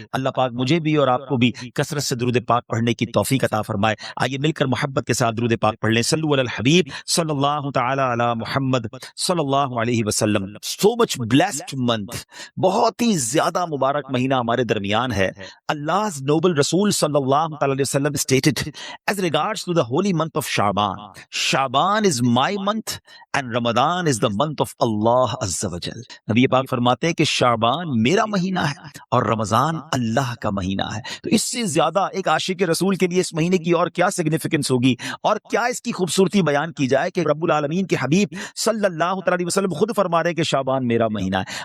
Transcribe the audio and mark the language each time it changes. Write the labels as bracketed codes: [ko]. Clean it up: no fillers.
[ur] اللہ پاک مجھے بھی اور آپ کو بھی کثرت سے درود پاک پڑھنے کی توفیق عطا فرمائے. آئیے مل کر محبت کے ساتھ درود پاک پڑھ لیں. صلو علی الحبیب صلی اللہ تعالی علی محمد صلی اللہ علیہ وسلم. [en] so much blessed month, [ur] بہت ہی زیادہ مبارک مہینہ ہمارے درمیان ہے. [en] Allah's noble Rasul sallallahu alayhi wa sallam stated as regards to the holy month of Shaban, Shaban is my month and Ramadan is the month of Allah azza wa jal. [ur] نبی پاک فرماتے ہیں کہ شعبان میرا مہینہ ہے اور رمضان اللہ کا مہینہ ہے. تو اس سے زیادہ ایک عاشق رسول کے لیے اس مہینے کی اور کیا سگنیفیکنس ہوگی اور کیا اس کی خوبصورتی بیان کی جائے کہ رب العالمین کے حبیب صلی اللہ علیہ وسلم خود فرما رہے ہیں کہ شعبان میرا مہینہ ہے.